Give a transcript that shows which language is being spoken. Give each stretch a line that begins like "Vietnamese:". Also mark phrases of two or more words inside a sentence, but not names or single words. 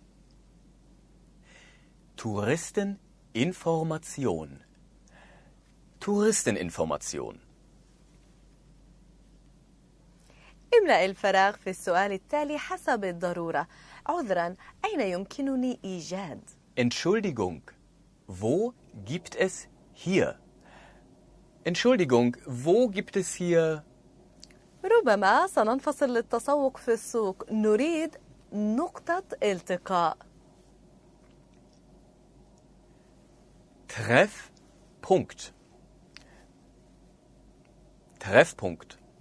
German: Touristeninformation. Touristeninformation.
Arabic: املأ الفراغ في السؤال التالي حسب الضرورة. عذرا، أين يمكنني إيجاد؟
German: Entschuldigung, wo gibt es hier? Entschuldigung, wo gibt es hier?
Arabic: ربما سننفصل للتسوق في السوق. نريد نقطة التقاء.
German: Treffpunkt. Treffpunkt.